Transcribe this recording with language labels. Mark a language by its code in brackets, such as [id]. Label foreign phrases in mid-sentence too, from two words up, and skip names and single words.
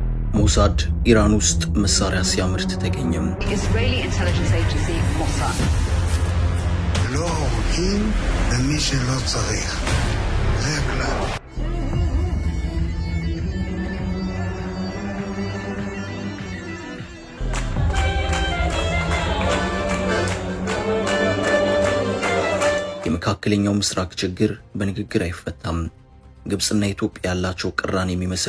[am] ሞሳድ ኢራን ውስጥ መሳሪያ ሲያመርት ተገኘም። [en] Israeli intelligence agency Mossad. [he] לא הורגים במי שלא צריך. זה הכלל. [am] የመካከለኛው ምስራቅ ችግር በንግግር አይፈታም። ግብጽና ኢትዮጵያ ያላቸው ቅራኔ የሚመስል